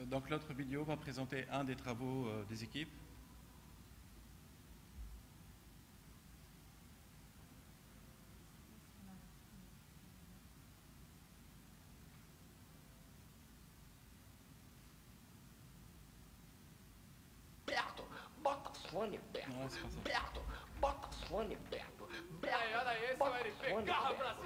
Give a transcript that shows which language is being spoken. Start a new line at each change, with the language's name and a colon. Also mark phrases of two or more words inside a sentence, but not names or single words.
French: l'autre vidéo va présenter un des travaux des équipes.
Portuguese: Berto, bota a fone, Berto.
French: Non, c'est pas ça.
Portuguese: Berto, bota a fone, Berto. Berto, Olha aí, esse bota vai a de fone, pegar, Berto. Brasil.